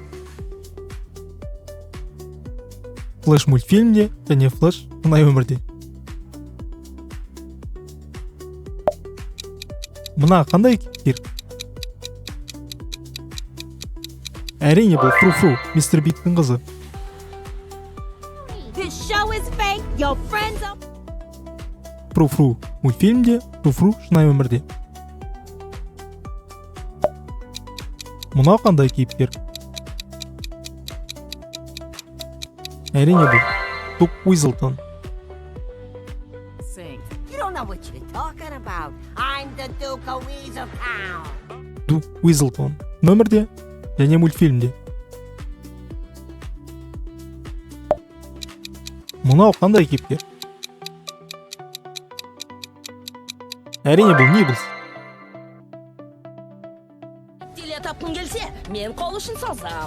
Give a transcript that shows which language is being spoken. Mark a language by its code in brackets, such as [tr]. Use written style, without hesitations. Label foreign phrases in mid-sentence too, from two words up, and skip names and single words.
[kk] Флэш мультфильмде және Флэш шынайы өмірде. Мына қандай кейіпкер? Әрине, бұл Фру-Фру, Мистер Бигтің қызы. [en] This show is fake. Your friends are... [kk] Фру-Фру мультфильмде, Фру-Фру шынайы өмірде. Мынау қандай кейіпкер? Әрине, бұл Дук Уизлтон. [en] You don't know what you're talking about. I'm the Duke of Weaseltown. [kk] Дук Уизлтон өмірде және мультфильмде. Мынау қандай кейіпкер? Әрине, бұл Ниблс. Теле тапқың келсе, мен қол ұшын созам.